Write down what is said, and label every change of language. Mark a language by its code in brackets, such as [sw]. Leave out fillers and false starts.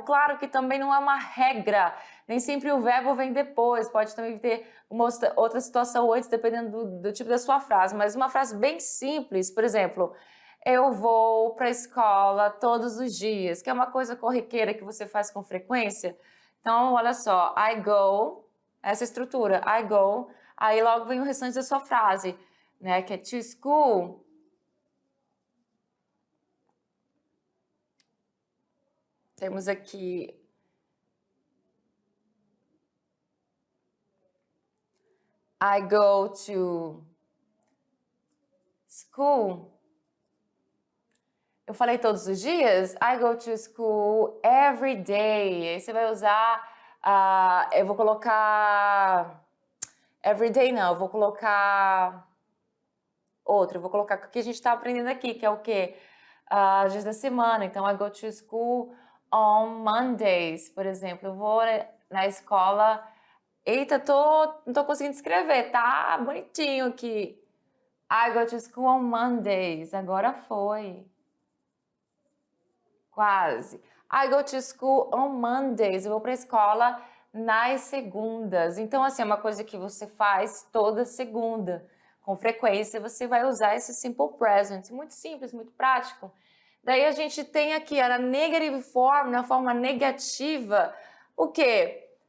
[pt] Claro que também não é uma regra, nem sempre o verbo vem depois, pode também ter uma outra situação antes, dependendo do tipo da sua frase, mas uma frase bem simples, por exemplo, eu vou para a escola todos os dias, que é uma coisa corriqueira que você faz com frequência. Então, olha só, [en] I go, [pt] essa estrutura, I go, aí logo vem o restante da sua frase, né, que é [en] to school. [pt] Temos aqui [en] I go to school. [pt] Eu falei todos os dias? [en] I go to school every day. [pt] Aí você vai usar, eu vou colocar, [en] every day [pt] não, eu vou colocar outro. Eu vou colocar o que a gente está aprendendo aqui, que é o quê? Dias da semana. Então, [en] I go to school on Mondays, [pt] por exemplo. Eu vou na escola. Eita, não tô conseguindo escrever, tá bonitinho aqui. [en] I go to school on Mondays. [pt] Agora foi. Quase. [en] I go to school on Mondays. [pt] Eu vou para a escola nas segundas. Então, assim, é uma coisa que você faz toda segunda. Com frequência, você vai usar esse [en] simple present. [pt] Muito simples, muito prático. Daí a gente tem aqui a [en] negative form, [pt] na forma negativa, o quê?